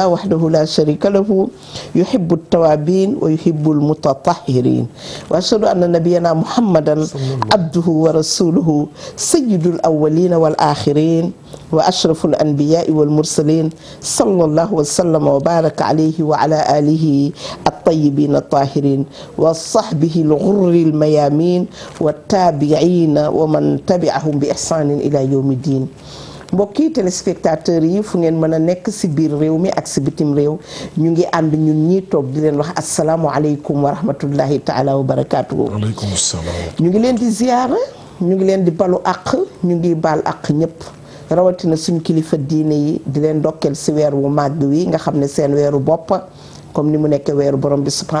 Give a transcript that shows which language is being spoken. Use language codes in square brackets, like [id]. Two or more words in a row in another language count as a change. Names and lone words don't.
[ar] وحده لا شريك له يحب التوابين ويحب المتطهرين وأشهد أن نبينا محمدا عبده ورسوله سيد الأولين والآخرين وأشرف الأنبياء والمرسلين صلى الله وسلم وبارك عليه وعلى آله الطيبين الطاهرين وصحبه الغر الميامين والتابعين ومن تبعهم بإحسان إلى يوم الدين. [wo] mbokki téléspectateurs yi fu ngeen mën a nekk ci biir réew mi ak ci bitim réew ñu ngi ànd ñun ñii toog di leen wax [ar] السلام عليكم ورحمة الله تعالى وبركاته. وعليكم السلام. [wo] ñu ngi leen di ziyaara ñu ngi leen di balu àq ñu ngi baal àq ñëpp rawatina suñu kilifa diine yi di leen ndokkeel ci weer wu màgg wi nga xam ne seen weeru bopp comme ni mu nekk weeru borom bi subhanahu